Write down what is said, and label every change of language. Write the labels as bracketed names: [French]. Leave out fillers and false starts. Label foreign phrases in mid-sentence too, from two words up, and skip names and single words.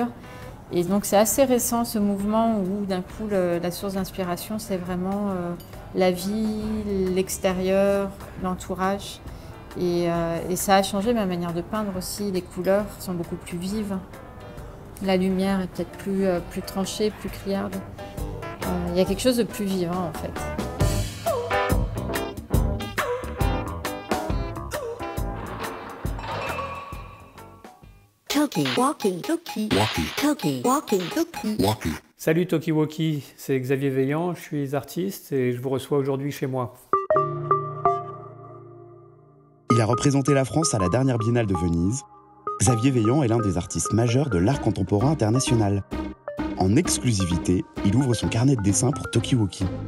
[French] Et donc c'est assez récent ce mouvement où d'un coup la source d'inspiration c'est vraiment la vie, l'extérieur, l'entourage. Et ça a changé ma manière de peindre aussi, les couleurs sont beaucoup plus vives. La lumière est peut-être plus tranchée, plus criarde. Il y a quelque chose de plus vivant en fait. Talkie, walkie, talkie, Walkie. talkie, walkie, talkie. Walkie. Salut Talkie, c'est Xavier Veillant, je suis artiste et je vous reçois aujourd'hui chez moi. Il a représenté la France à la dernière Biennale de Venise. Xavier Veillant est l'un des artistes majeurs de l'art contemporain international. En exclusivité, il ouvre son carnet de dessin pour Talkie.